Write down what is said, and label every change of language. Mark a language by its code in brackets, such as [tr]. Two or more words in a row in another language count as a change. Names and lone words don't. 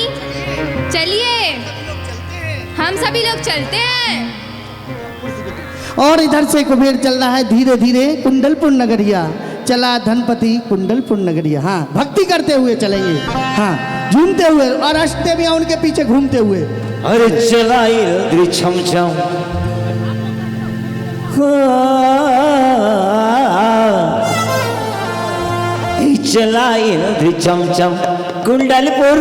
[hi] चलिए, हम सभी लोग चलते हैं। और इधर से कुबेर चल रहा है धीरे धीरे कुंडलपुर नगरिया। चला धनपति कुंडलपुर नगरिया। हाँ, भक्ति करते हुए चलेंगे, हाँ, झूमते हुए, और अष्टदेवियां उनके पीछे घूमते हुए। अरे चलाए छम छम, चलाए छम छम, कुंडलपुर